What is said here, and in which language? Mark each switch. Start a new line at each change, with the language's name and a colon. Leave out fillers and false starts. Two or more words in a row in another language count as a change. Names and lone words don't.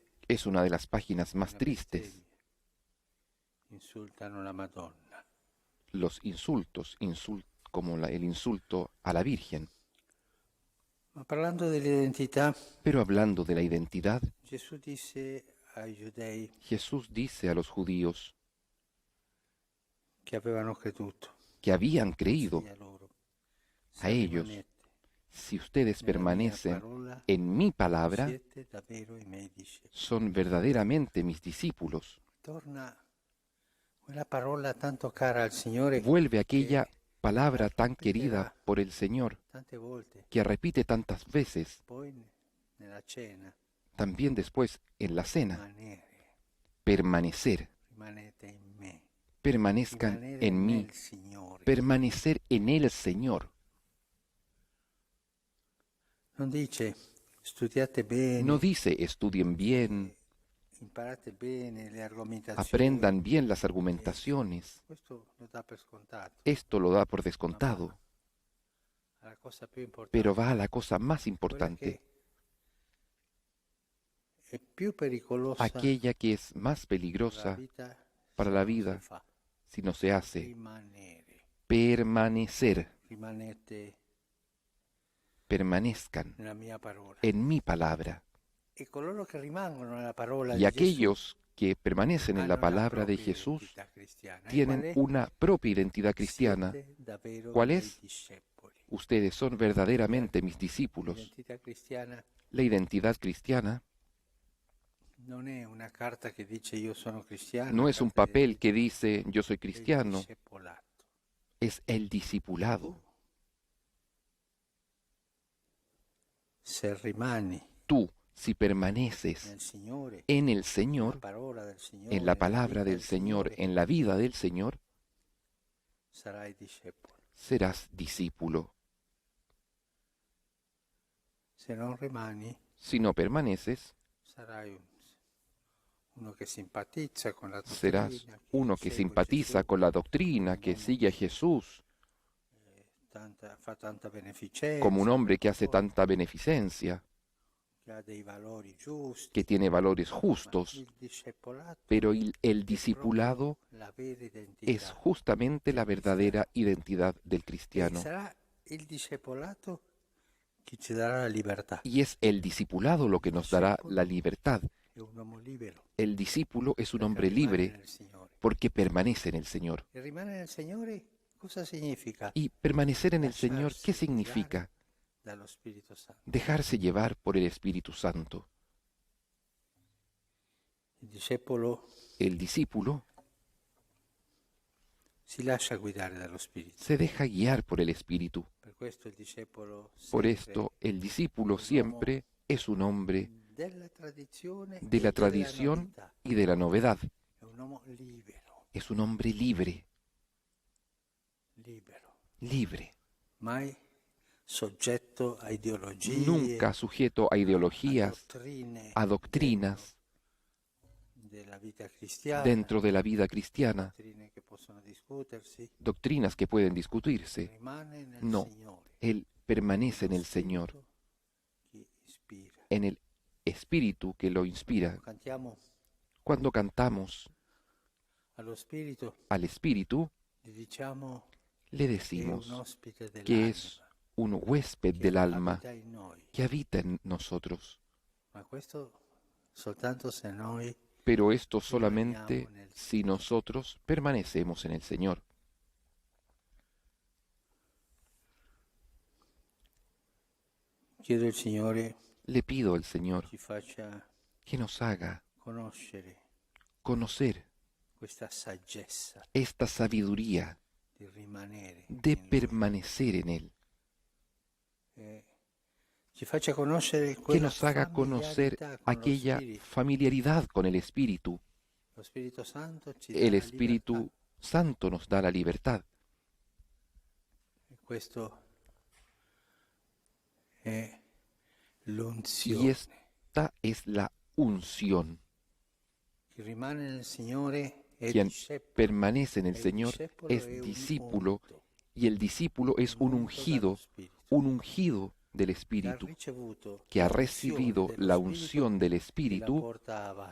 Spanish: Es una de las páginas más Una tristes.
Italian: bestemmia. Insultano la Madonna.
Spanish: Los insultos, como el insulto a la Virgen.
Italian: Ma parlando dell'identità,
Spanish: Pero hablando de la identidad,
Italian: Gesù disse ai giudei
Spanish: Jesús dice a los judíos
Italian: che avevano creduto,
Spanish: que habían creído,
Italian: sia loro,
Spanish: a ellos: si ustedes permanecen en mi palabra,
Italian: siete davvero i miei discepoli.
Spanish: son verdaderamente mis discípulos.
Italian: Torna quella parola tanto cara al Signore
Spanish: Vuelve aquella
Italian: che
Spanish: palabra tan
Italian: ripeterà
Spanish: querida por el Señor,
Italian: tante volte,
Spanish: que repite tantas veces,
Italian: poi nella cena,
Spanish: también después en la cena:
Italian: rimanere,
Spanish: permanecer,
Italian: rimanete in me,
Spanish: permanezcan
Italian: rimanere
Spanish: en mí,
Italian: nel Signore.
Spanish: permanecer en el Señor.
Italian: Non dice studiate bene,
Spanish: No dice estudien bien,
Italian: imparate bene le argomentazioni.
Spanish: aprendan bien las argumentaciones.
Italian: Questo lo dà per scontato.
Spanish: Esto lo da por descontado,
Italian: La cosa più importante,
Spanish: pero va a la cosa más
Italian: quella
Spanish: importante,
Italian: che è più pericolosa
Spanish: aquella que es más
Italian: per la
Spanish: peligrosa
Italian: vita
Spanish: para
Italian: se
Spanish: la
Italian: non si
Spanish: vida
Italian: fa.
Spanish: si no se hace:
Italian: Rimanere.
Spanish: permanecer.
Italian: Rimanete
Spanish: Permanezcan
Italian: nella mia parola.
Spanish: en mi palabra.
Italian: E coloro che rimangono nella parola
Spanish: Y
Italian: di Gesù
Spanish: aquellos que permanecen en
Italian: hanno
Spanish: la
Italian: una
Spanish: palabra de
Italian: propria
Spanish: Jesús
Italian: identità cristiana. E
Spanish: tienen
Italian: qual è?
Spanish: una propia identidad cristiana.
Italian: Siete davvero
Spanish: ¿Cuál
Italian: miei
Spanish: es?
Italian: discepoli.
Spanish: Ustedes son verdaderamente mis discípulos.
Italian: L'identità cristiana
Spanish: La identidad cristiana
Italian: non è una carta che dice io sono cristiano.
Spanish: no
Italian: una
Spanish: es un
Italian: carta
Spanish: papel
Italian: d'identità,
Spanish: que dice yo soy
Italian: è il
Spanish: cristiano,
Italian: discepolato.
Spanish: es el discipulado.
Italian: Se rimani
Spanish: Tú, si permaneces
Italian: nel Signore,
Spanish: en el
Italian: nella
Spanish: Señor,
Italian: parola del Signore,
Spanish: en la
Italian: nella
Spanish: palabra
Italian: vita
Spanish: del Señor,
Italian: Signore,
Spanish: en la vida del Señor,
Italian: sarai discepolo.
Spanish: serás discípulo.
Italian: Se non rimani,
Spanish: Si no permaneces,
Italian: sarai uno che simpatizza con la
Spanish: serás
Italian: dottrina,
Spanish: uno que
Italian: segue
Spanish: simpatiza
Italian: Gesù,
Spanish: con la doctrina, que sigue a Jesús,
Italian: fa tanta beneficenza,
Spanish: como un hombre que hace tanta tanta beneficencia,
Italian: che ha dei valori giusti,
Spanish: que tiene valores
Italian: ma
Spanish: justos,
Italian: il discepolato
Spanish: pero el
Italian: è
Spanish: discipulado
Italian: proprio la vera identità.
Spanish: es justamente la verdadera identidad del
Italian: E
Spanish: cristiano.
Italian: sarà il discepolato che ci darà la libertà.
Spanish: Y es el discipulado lo que nos dará la libertad.
Italian: È un uomo libero,
Spanish: El discípulo es un
Italian: perché
Spanish: hombre
Italian: rimane
Spanish: libre
Italian: nel Signore.
Spanish: porque permanece en el Señor.
Italian: E rimanere nel Signore cosa significa?
Spanish: Y permanecer en el Señor, ¿qué
Italian: Lasciarsi
Spanish: significa?
Italian: guidare dallo Spirito Santo.
Spanish: Dejarse llevar por el Espíritu Santo.
Italian: Il discepolo si lascia guidare dallo Spirito.
Spanish: Se deja guiar por el Espíritu.
Italian: Per questo il discepolo
Spanish: Por
Italian: sempre
Spanish: esto, el discípulo siempre es un hombre
Italian: della tradizione
Spanish: de
Italian: e
Spanish: la
Italian: della
Spanish: tradición
Italian: novità.
Spanish: y de la novedad.
Italian: È un uomo libero,
Spanish: Es un hombre libre,
Italian: libero,
Spanish: libre.
Italian: mai soggetto a ideologie,
Spanish: Nunca sujeto a ideologías, a doctrinas
Italian: della vita cristiana,
Spanish: dentro de la vida cristiana,
Italian: dottrine che possono discutersi.
Spanish: doctrinas que pueden discutirse.
Italian: Rimane nel
Spanish: No,
Italian: Signore,
Spanish: Él permanece en
Italian: lo
Spanish: el Señor,
Italian: Spirito che ispira.
Spanish: en el Espíritu que lo inspira.
Italian: Cantiamo
Spanish: Cuando cantamos
Italian: allo Spirito,
Spanish: al Espíritu,
Italian: gli diciamo
Spanish: le
Italian: che è
Spanish: decimos
Italian: un ospite
Spanish: que
Italian: dell'anima,
Spanish: es un huésped
Italian: che
Spanish: del alma
Italian: abita in noi.
Spanish: que habita en nosotros.
Italian: Ma questo soltanto se noi
Spanish: Pero esto solamente si nosotros permanecemos en el Señor.
Italian: chiedo al Signore
Spanish: Le pido al Señor
Italian: ci faccia
Spanish: que nos haga
Italian: conoscere
Spanish: conocer
Italian: questa saggezza
Spanish: esta sabiduría
Italian: di rimanere
Spanish: de
Italian: in Lui.
Spanish: permanecer en Él,
Italian: Ci faccia conoscere
Spanish: que
Italian: quella
Spanish: nos haga conocer
Italian: familiarità con lo
Spanish: aquella
Italian: Spirito.
Spanish: familiaridad con el Espíritu.
Italian: Lo Spirito Santo ci dà
Spanish: El
Italian: la
Spanish: Espíritu
Italian: libertà.
Spanish: Santo nos da la libertad.
Italian: E questo è
Spanish: Y
Italian: l'unzione.
Spanish: esta es la unción.
Italian: Chi rimane nel Signore è
Spanish: Quien
Italian: discepolo.
Spanish: permanece en el El Señor
Italian: discepolo
Spanish: es
Italian: è un
Spanish: discípulo
Italian: unto,
Spanish: y el discípulo es un
Italian: unto dallo Spirito,
Spanish: un ungido del
Italian: che ha
Spanish: Espíritu,
Italian: ricevuto
Spanish: que ha
Italian: l'unzione
Spanish: recibido
Italian: dello
Spanish: la
Italian: Spirito
Spanish: unción del
Italian: e la
Spanish: Espíritu
Italian: porta avanti.